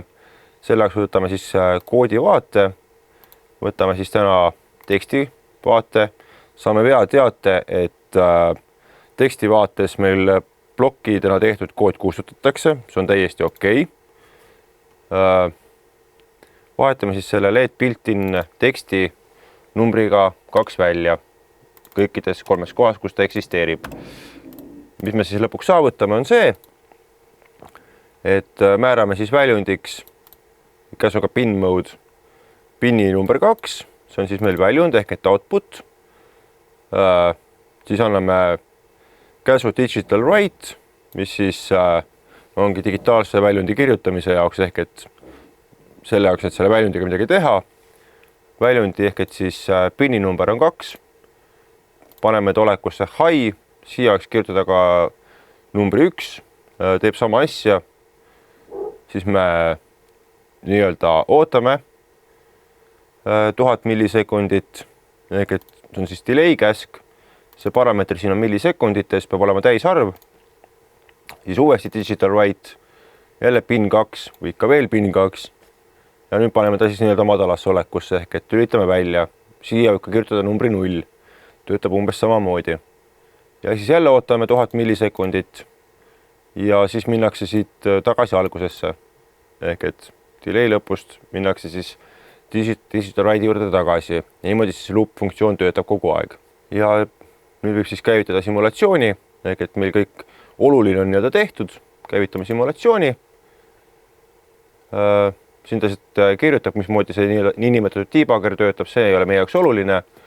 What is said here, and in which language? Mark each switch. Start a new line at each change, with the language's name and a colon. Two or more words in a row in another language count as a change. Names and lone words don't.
Estonian: Selleks võtame siis koodi vaate, võtame siis täna teksti vaate, saame teate, et teksti vaates meil plokkidena tehtud kood kustutatakse, see on täiesti okei. Vahetame siis selle
English: LED built-in
Estonian: teksti numbriga 2 välja kõikides 3 kohas, kus ta eksisteerib. Mis me siis lõpuks saavutame on see, et määrame siis väljundiks käsuga
English: pin mode
Estonian: pinni number 2, see on siis meil väljund ehk et output. Siis anname käsu
English: digital write,
Estonian: mis siis ongi digitaalse väljundi kirjutamise jaoks ehk et selle jaoks, et selle väljundiga midagi teha. Väljundi ehk et siis pinni number on 2. Paneme olekusse high, siia võiks kirjutada ka numbri 1, teeb sama asja. Siis me nii-öelda ootame 1000 millisekundit, ehk et see on siis delay käsk. See parameeter siin on millisekundites, peab olema täisarv. Siis uuesti
English: digital write,
Estonian: jälle pin 2 või ikka veel pin 2. Ja nüüd paneme ta siis nii-öelda madalasse olekusse, ehk et lülitame välja. Siia võib ka kirjutada numbri 0. Töötab umbes samamoodi. Ja siis jälle ootame 1000 millisekundit. Ja siis minnakse siit tagasi algusesse. Ehk et delay lõpust minnakse siis
English: digital write
Estonian: juurde tagasi. Niimoodi siis loop funktsioon töötab kogu aeg. Ja nüüd võib siis käivitada simulatsiooni, ehk et meil kõik oluline on nii-öelda tehtud. Käivitame simulatsiooni. Siin ta kirjutab, mismoodi see niinimetatud debugger töötab, see ei ole meie jaoks oluline.